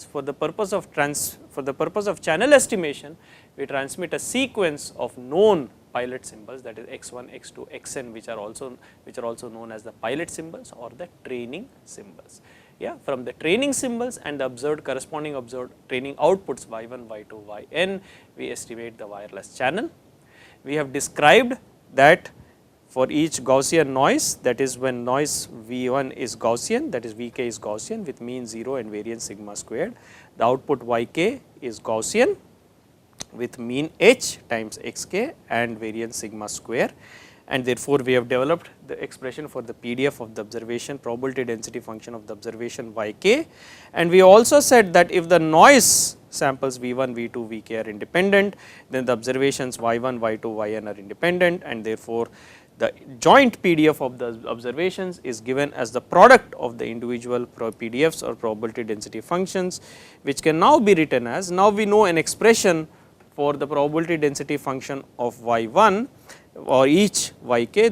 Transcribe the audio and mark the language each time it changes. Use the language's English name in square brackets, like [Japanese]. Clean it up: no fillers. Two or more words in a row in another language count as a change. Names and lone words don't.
[English] For the purpose of channel estimation, we transmit a sequence of known pilot symbols, that is x1, x2, xn, which are also known as the pilot symbols or the training symbols. Yeah, from the training symbols and the corresponding observed training outputs y1, y2, yn, we estimate the wireless channel. We have described that for each Gaussian noise, that is when noise V1 is Gaussian, that is Vk is Gaussian with mean 0 and variance sigma squared. The output Yk is Gaussian with mean h times xk and variance sigma square, and therefore, we have developed the expression for the PDF of the observation, probability density function of the observation yk. And we also said that if the noise samples V1, V2, Vk are independent, then the observations y1, y2, yn are independent, and therefore, the joint PDF of the observations is given as the product of the individual PDFs or probability density functions, which can now be written as, now we know an expression for the probability density function of y1 or each yk.